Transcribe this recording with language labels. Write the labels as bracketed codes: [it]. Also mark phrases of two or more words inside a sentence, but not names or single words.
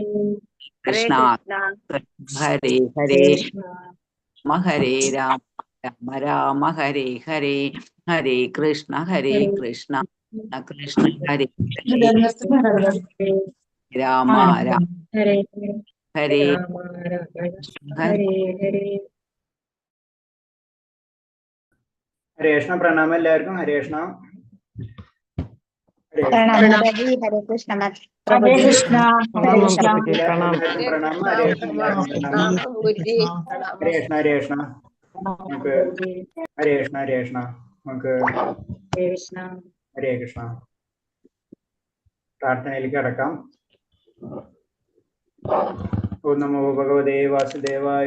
[sa] हरे हरे हरे राम राम हरे हरे, हरे कृष्ण कृष्ण हरे हरे, राम राम हरे हरे, हरे कृष्ण। [ml] प्रणाम എല്ലാവർക്കും. ഹരേ കൃഷ്ണ. [sa] हरे कृष्ण हरे कृष्ण हरे कृष्ण [ml] പ്രണാമം. [sa] ഹരേ കൃഷ്ണ. ഹരേ കൃഷ്ണ. [ml] നമുക്ക് [sa] ഹരേ കൃഷ്ണ. ഹരേ കൃഷ്ണ. [ml] നമുക്ക് [sa] ഹരേ കൃഷ്ണ. [ml] പ്രാർത്ഥനയിലേക്ക് കടക്കാം. [sa] ഓം നമോ ഭഗവതേ വാസുദേവായ.